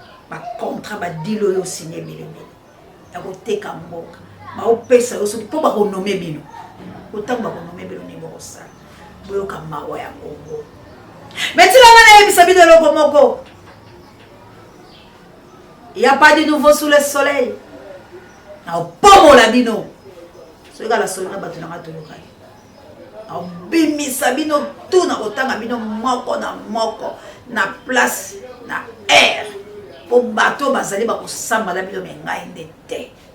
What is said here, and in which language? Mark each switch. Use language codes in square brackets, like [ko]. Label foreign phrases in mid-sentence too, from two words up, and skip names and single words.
[ln] Ba contrat, ba deal oyo osinye ebelebele. Ya koteka mboka. Baopesa yo soki po bakonome bino. Otango bakonome bino, nini bokosala? Boyoka mawa ya Congo. Mais tika nga nayebisa bino eloko moko. [fr] Y a pas de nouveau sous le soleil. [ln] Naopomola bino. Soki kala solo na bato na nga toyokani. Naobimisa bino tu, na kotanga bino moko na moko, na place, na air. Po bato bazali bakosamba na bino, me ngai nde te.